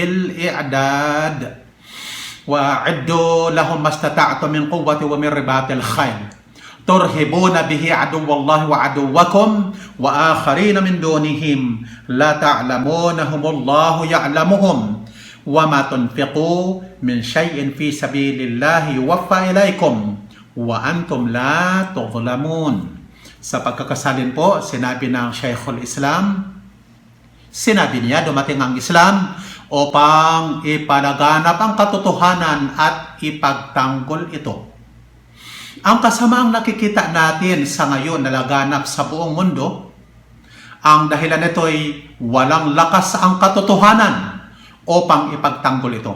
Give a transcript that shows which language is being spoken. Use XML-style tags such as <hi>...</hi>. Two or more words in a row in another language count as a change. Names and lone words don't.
<ar>بالإعداد وأعدوا لهم ما استطعتم من قوة ومن رباط الخيل ترهبون به عدو الله وعدوكم وآخرين من دونهم لا تعلمونهم الله يعلمهم وما تنفقوا من شيء في سبيل الله يوف إليكم وأنتم لا تظلمون.</ar> <tl>Sa pagkakasalin po, sinabi ng Shaykhul Islam, sinabi niya dumating ang Islam upang ipalaganap ang katotohanan at ipagtanggol ito. Ang kasamaang nakikita natin sa ngayon na laganap sa buong mundo, ang dahilan nito ay walang lakas ang katotohanan upang ipagtanggol ito.</tl>